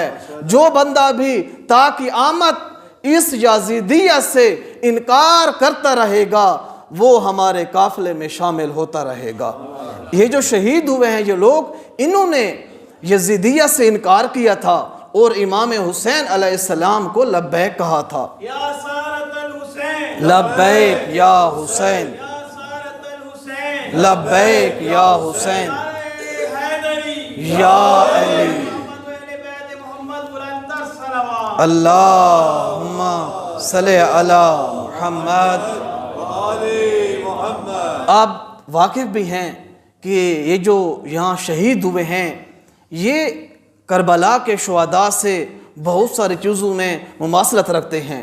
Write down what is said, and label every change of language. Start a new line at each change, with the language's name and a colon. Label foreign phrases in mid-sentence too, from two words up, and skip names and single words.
Urdu: جو بندہ بھی تا قیامت اس یزیدیت سے انکار کرتا رہے گا وہ ہمارے قافلے میں شامل ہوتا رہے گا. یہ جو شہید ہوئے ہیں یہ لوگ، انہوں نے یزیدیت سے انکار کیا تھا اور امام حسین علیہ السلام کو لبیک کہا تھا۔
Arabic: یا سارت الحسین، لبیک یا حسین، یا سارت الحسین، لبیک یا حسین، حیدری، یا علی،
Urdu: محمد و اہل بیت محمد بلندر صلوات۔
Arabic: اللہم صلی علی محمد۔
Urdu: آپ واقف بھی ہیں کہ یہ جو یہاں شہید ہوئے ہیں یہ کربلا کے شہداء سے بہت ساری چیزوں میں مماثلت رکھتے ہیں۔